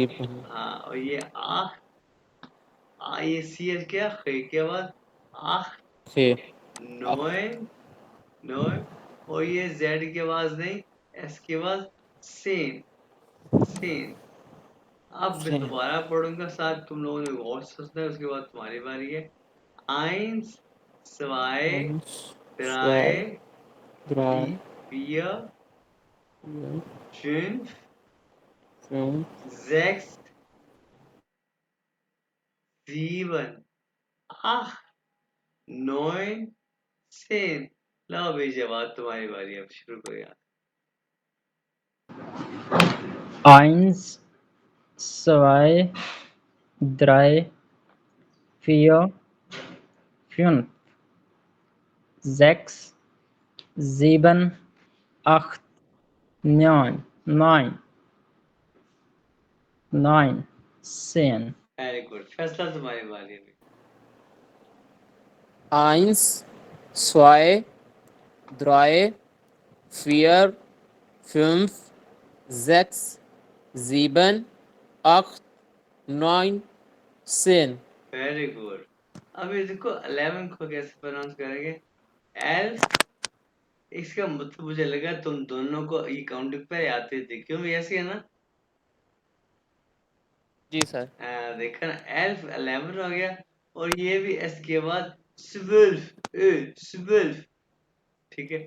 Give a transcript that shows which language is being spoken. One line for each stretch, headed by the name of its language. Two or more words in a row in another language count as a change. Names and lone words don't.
Hindi: हाँ, और ये आख, ये सी एच क्या खे के बाद आख, खे।
German: neun, neun,
Hindi: और ये जेड की आवाज नहीं, एस की आवाज सेन, सेन। अब मैं दोबारा पढ़ूंगा साथ, तुम लोगों ने गौर से सुनना है, उसके बाद तुम्हारी बारी है।
German: Eins, zwei, Eins, zwei, drei, ड्राई, vier, fünf, फिर, sechs, sieben, acht, neun, zehn।
Hindi: लो भाई जवाब तुम्हारी बारी, अब शुरू करो यार।
German: Eins, zwei, drei, vier, fünf, sechs, sieben, acht, neun, 10।
English: very good,
Hindi: फैसला तुम्हारी बारी है।
German: Eins, zwei, drei, vier, fünf, sechs, sieben, acht, neun, zehn।
English: very good.
Hindi: अब ये देखो 11 को कैसे प्रोनाउंस करेंगे, एल्फ, इसका मतलब मुझे लगा तुम दोनों को ये काउंटिंग पे आते थे, क्यों ऐसे है ना। जी सर। देखा ना, एल्फ 11 हो गया, और ये भी एस के बाद
German: zwölf, zwölf,
Hindi: ठीक है।